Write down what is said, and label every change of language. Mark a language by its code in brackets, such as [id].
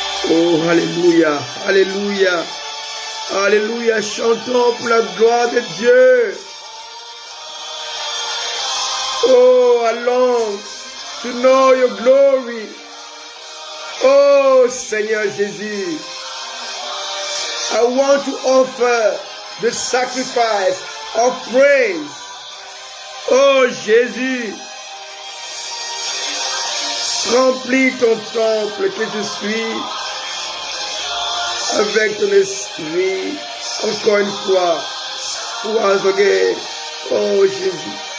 [fr] Oh, alléluia, alléluia. Alléluia, chantons pour la gloire de Dieu. [en] Oh, I long to know your glory. [fr] Oh, Seigneur Jésus. [en] I want to offer the sacrifice of praise. [fr] Oh, Jésus. Remplis ton temple que je suis avec ton esprit. Encore une fois. [en] Once again. [fr] Oh, Jésus.